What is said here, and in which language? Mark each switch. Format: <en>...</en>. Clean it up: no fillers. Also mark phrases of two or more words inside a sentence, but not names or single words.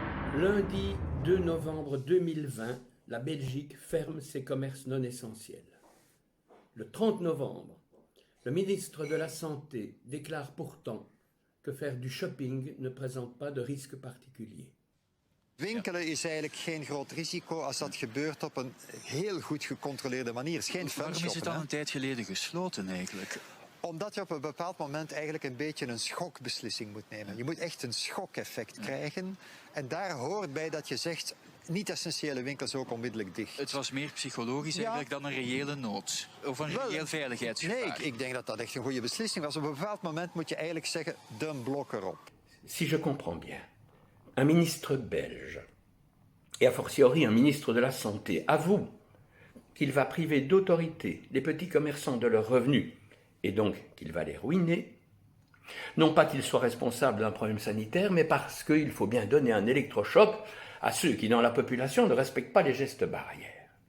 <fr>Lundi 2 novembre 2020, la Belgique ferme ses commerces non essentiels. Le 30 novembre, le ministre de la Santé déclare pourtant que faire du shopping ne présente pas de risque particulier.</fr> <nl>Winkelen is eigenlijk geen groot risico als dat gebeurt op een heel goed gecontroleerde manier. Het is geen Waarom is het fanshoppen, al een tijd geleden gesloten eigenlijk? Omdat je op een bepaald moment eigenlijk een beetje een schokbeslissing moet nemen. Je moet echt een schokeffect krijgen. En daar hoort bij dat je zegt, niet-essentiële winkels ook onmiddellijk dicht. Het was meer psychologisch eigenlijk dan een reële nood. Of een reëel veiligheidsgevaar. Nee, ik denk dat dat echt een goede beslissing was. Op een bepaald moment moet je eigenlijk zeggen, de blok erop.</nl> <fr>Si je comprends bien, un ministre belge, et</fr> <la>a fortiori</la> <fr>un ministre de la Santé, avoue qu'il va priver d'autorité les petits commerçants de leurs revenus, et donc qu'il va les ruiner, non pas qu'il soit responsable d'un problème sanitaire, mais parce qu'il faut bien donner un électrochoc à ceux qui, dans la population, ne respectent pas les gestes barrières.</fr>